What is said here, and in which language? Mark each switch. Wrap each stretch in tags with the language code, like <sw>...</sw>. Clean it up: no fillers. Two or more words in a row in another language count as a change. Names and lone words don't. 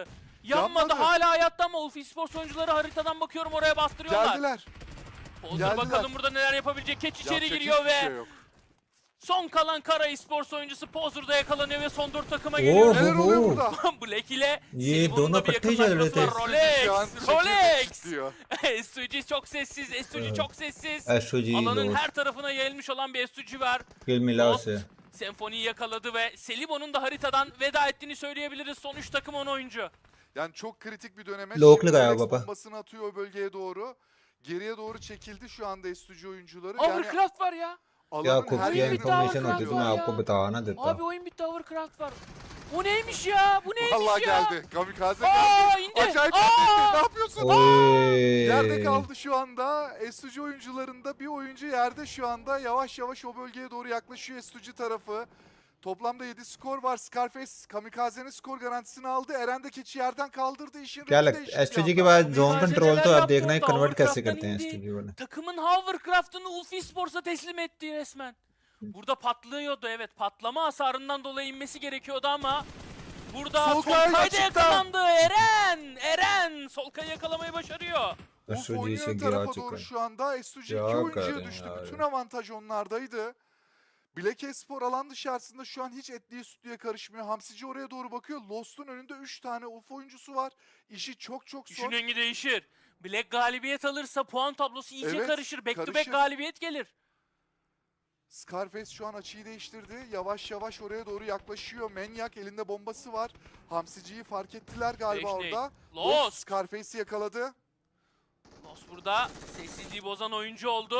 <tr>Yanmadı. Hala hayatta ama Esports oyuncuları haritadan bakıyorum oraya bastırıyorlar. Geldiler. Pozer Geldiler. bakalım burada neler yapabilecek. Catch içeri Yapacak giriyor hiçbir ve şey yok. Son kalan Kara Esports oyuncusu Pozur'da yakalanıyor ve son 4 takıma geliyor. Neler oluyor</tr> <hi>ओहो</hi> <tr>burada? Black ile</tr> <hi>ये</hi> <tr>Selibon'un da</tr> <hi>दोनों</hi> <tr>bir</tr> <hi>इकट्ठे चल रहे</hi> <tr>yakınlaşması</tr> <hi>थे</hi> <tr>var. Şu an Rolex! çekirdek diyor. SUG çok sessiz, SUG çok sessiz. SUG Alanın</tr> <hi>लोग</hi> <tr>her tarafına yayılmış olan bir SUG var.</tr> <hi>किल मिला</hi> <tr>Lost</tr> <hi>उसे</hi> <tr>Senfoni'yi yakaladı ve Selibon'un da haritadan veda ettiğini söyleyebiliriz. Son 3 takım 10 oyuncu. Yani çok kritik bir döneme. Loklu Şimdi galiba Alex baba. bombasını atıyor o bölgeye doğru. Geriye doğru çekildi şu anda STG oyuncuları. Overcraft var ya.</tr> <hi>क्या</hi> <tr>alanın</tr> <hi>खूब</hi> <tr>her</tr> <hi>क्या</hi> <tr>Oyun yerinde bitti,</tr> <hi>इन्फॉर्मेशन</hi> <tr>Overcraft</tr> <hi>होती तो</hi> <tr>var</tr> <hi>मैं</hi> <tr>ya.</tr> <hi>आपको बता ना देता</hi> <tr>Abi oyun bitti, Overcraft var. O neymiş ya? Bu neymiş Vallahi ya? geldi. Kamikaze Aa, geldi. indi. Acayip Aa! indi. Ne yapıyorsun? Yerde</tr> <hi>ओए</hi> <tr>kaldı şu anda. STG oyuncularında bir oyuncu yerde şu anda. Yavaş yavaş o bölgeye doğru yaklaşıyor STG tarafı. Toplamda 7 skor var. Scarface Kamikaze'nin skor garantisini aldı. Eren de keçi yerden kaldırdı. İşin</tr> <hi>क्या</hi> <tr>rengi</tr> <hi>लगता</hi> <tr>değişti</tr> <hi>है</hi> <tr>bir</tr> <hi>एसटीजी के</hi> <tr>anda.</tr> <hi>बाद जोन</hi> <tr>Kamikaze</tr> <hi>कंट्रोल तो</hi> <tr>neler</tr> <hi>आप देखना है</hi> <tr>yaptı orada?</tr> <hi>कन्वर्ट कैसे</hi> <tr>Overcraft'tan</tr> <hi>करते हैं</hi> <tr>indi.</tr> <hi>एसटीजी वाले</hi> <tr>Takımın Hovercraft'ını Ulf Esports'a teslim etti resmen. Burada patlıyordu, evet. Patlama hasarından dolayı inmesi gerekiyordu ama burada Solkay Solkay'da açıkta. yakalandı. Eren Solkay'ı yakalamayı başarıyor. Wolf</tr> <hi>एसटीजी</hi> <tr>oynuyor</tr> <hi>से गिरा</hi> <tr>tarafa</tr> <hi>चुका</hi> <tr>doğru</tr> <hi>है</hi> <tr>şu anda. STG 2 Ya oyuncuya kardeşim düştü. ya. Bütün avantaj onlardaydı. Black Espor alan dışarısında şu an hiç etliye sütlüye karışmıyor. Hamsici oraya doğru bakıyor. Lost'un önünde 3 tane Wolf oyuncusu var. İşi çok zor. İşin rengi değişir. Black galibiyet alırsa puan tablosu iyice Evet, karışır.</tr> <en>Back to back</en> <tr>karışır. galibiyet gelir. Scarface şu an açıyı değiştirdi. Yavaş yavaş oraya doğru yaklaşıyor. Manyak elinde bombası var. Hamsiciyi fark ettiler galiba Beşli. orada. Lost. Scarface'i yakaladı. Lost burada sessizliği bozan oyuncu oldu.</tr>